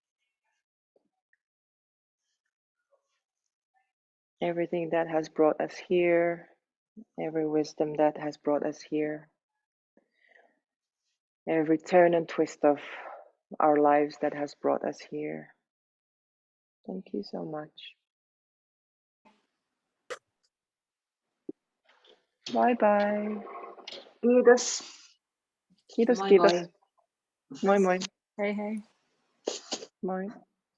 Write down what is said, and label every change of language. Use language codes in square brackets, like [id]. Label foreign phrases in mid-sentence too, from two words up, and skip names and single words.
[en] Everything that has brought us here, every wisdom that has brought us here, every turn and twist of our lives that has brought us here. Thank you so much. Bye-bye. [fi] Kiitos. Kiitos, Moi kiitos. moi. Moi moi. Hei hei. Moi.